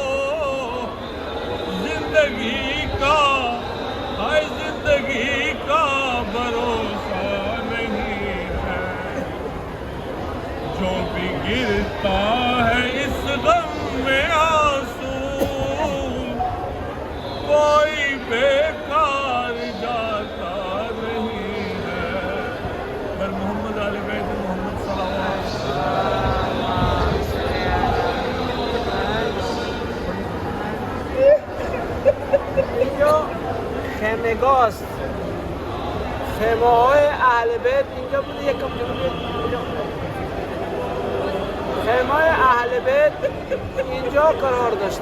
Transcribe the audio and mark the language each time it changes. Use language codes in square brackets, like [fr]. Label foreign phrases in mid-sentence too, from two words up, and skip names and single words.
[ur] زندگی کا ہائے زندگی کا بھروسہ نہیں ہے، جو بھی گرتا ہے اس غم میں آنسو، کوئی بیکار جاتا نہیں ہے، پر محمد علی بیت محمد [ar] صلی اللہ علیہ [fa] اینجا خیمگاه است، خیمه های اهل بیت اینجا بوده، یکم جلوی خیمه های اهل بیت اینجا قرار داشته.